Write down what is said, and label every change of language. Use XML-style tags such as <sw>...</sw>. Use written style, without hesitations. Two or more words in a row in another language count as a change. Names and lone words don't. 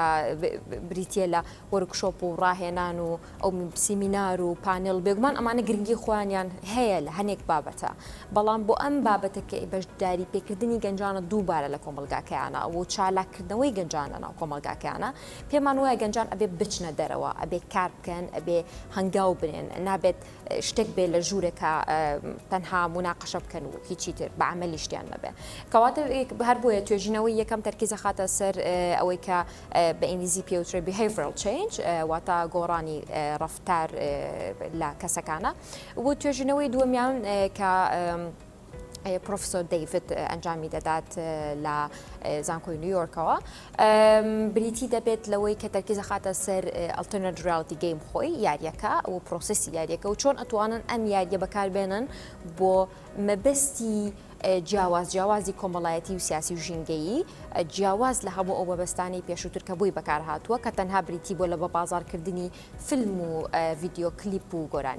<ckb>بریتە لە وەرکشۆپ و ڕاهێنان و ئەو سیمینار و پانێڵ بێگومان ئەمانە گرنگی خۆیانیان هەیە لە هەنێک بابەتە بەڵام بۆ ئەم بابەتە کە بەشداری پێکردنی گەنجانە دووبارە لە کۆمەلگاکەیانە و چالاکردنەوەی گەنجانە ناو کۆمەلگاکەیانە پێمان وایە گەنجان ئەبێ بچنە دەرەوە ئەبێ کار بکەن ئەبێ هەنگاو بنێن نابێت شتێک بێ لە ژوورێکە تەنها مناقەشە بکەن و هیچی تر بە عەمەلی شتیان نەبێ کەواتە هەر بۆیە توێژینەوەی یەکەم تەرکیزە خاتە سەر ئەوەی کە بە ئینگلیزی پێوترێ</ckb> <en>behavioral change</en> <ckb>واتە گۆڕانی ڕەفتار لە کەسەکانە بۆ توێژینەوەی دووەمیان کە پرۆفسۆر دەیڤد ئەنجامی دەدات لە زانکۆی نیویۆرکەوە بریتی دەبێت لەوەی کە تەرکیزە خاتە سەر</ckb> <en>alternate reality game</en> <ckb>خۆی یاریەکە و پرۆسسی یاریەکە و چۆن ئەتوانن ئەم یاریە بەکاربێنن بۆ مەبەستی جیاوازی کۆمەڵایەتی و سیاسی و ژینگەیی جیاواز لە هەموو ئەو مەبەستانی پێشووتر کە بووی بەکار هاتووە کە تەنها بریتی بۆ لە بە بازارکردنی فیلم و ڤیدیۆ کلیپ و گۆرانی.</ckb>